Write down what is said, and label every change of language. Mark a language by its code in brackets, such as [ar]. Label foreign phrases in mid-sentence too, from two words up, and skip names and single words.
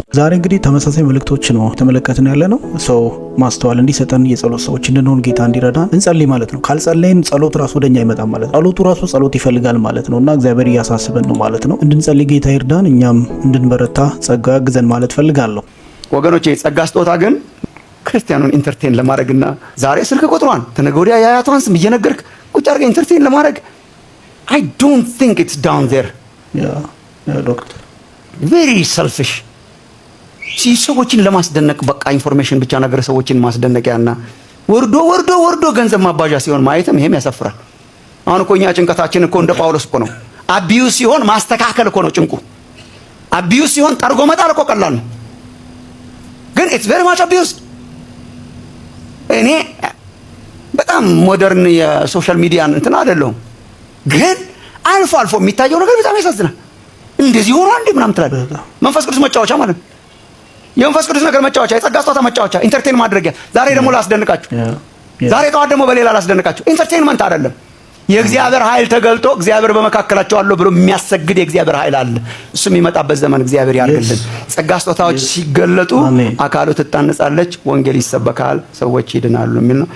[am] ዛሬ እንግዲህ ተመሳሳይ መልእክቶች ነው ተመለከትን ያለ ነው። ሰው ማስተዋል እንዲሰጠን የጸሎት ሰዎች እንድንሆን ጌታ እንዲረዳን እንጸልይ ማለት ነው። ካልጸለይን ጸሎት ራሱ ወደኛ አይመጣም ማለት ነው። ጸሎቱ ራሱ ጸሎት ይፈልጋል ማለት ነውና እግዚአብሔር እያሳስበን ነው ማለት ነው። እንድንጸልይ ጌታ ይርዳን፣ እኛም እንድንበረታ ጸጋ ያግዘን ማለት ፈልጋለሁ። ወገኖቼ የጸጋ ስጦታ ግን ክርስቲያኑን ኢንተርቴን ለማድረግና ዛሬ ስልክ ቁጥሯን ተነገ ወዲያ የአያቷን ስም እየነገርክ ቁጭ አድርገህ ኢንተርቴን ለማድረግ [en] I don't think it's down there. [am] ዶክተር [en] very selfish [am] ሰዎችን ለማስደነቅ በቃ ኢንፎርሜሽን ብቻ ነገር ሰዎችን ማስደነቂያና ወርዶ ገንዘብ ማባዣ ሲሆን ማየትም ይሄም ያሰፍራል። አሁን እኮ እኛ ጭንቀታችን እኮ እንደ ጳውሎስ እኮ ነው። አቢዩስ ሲሆን ማስተካከል እኮ ነው ጭንቁ። አቢዩስ ሲሆን ጠርጎ መጣል እኮ ቀላል ነው። ግን [en] it's very much abuse። [am] እኔ በጣም ሞደርን [en] social media [am] እንትን አይደለሁም፣ ግን አልፎ የሚታየው ነገር በጣም ያሳዝናል። እንደዚህ ሆኖ አንዴ ምናምን ትላለህ። መንፈስ ቅዱስ መጫወቻ ማለት ነው። የመንፈስ ቅዱስ ነገር መጫወቻ፣ የጸጋ ስጦታ መጫወቻ፣ ኢንተርቴን ማድረጊያ። ዛሬ ደግሞ ላስደንቃችሁ፣ ዛሬ ጠዋት ደግሞ በሌላ ላስደንቃችሁ። ኢንተርቴንመንት አይደለም። የእግዚአብሔር ኃይል ተገልጦ እግዚአብሔር በመካከላቸው አለ ብሎ የሚያሰግድ የእግዚአብሔር ኃይል አለ። እሱ የሚመጣበት ዘመን እግዚአብሔር ያርግልን። ጸጋ ስጦታዎች ሲገለጡ አካሉ ትታነጻለች፣ ወንጌል ይሰበካል፣ ሰዎች ይድናሉ የሚል ነው።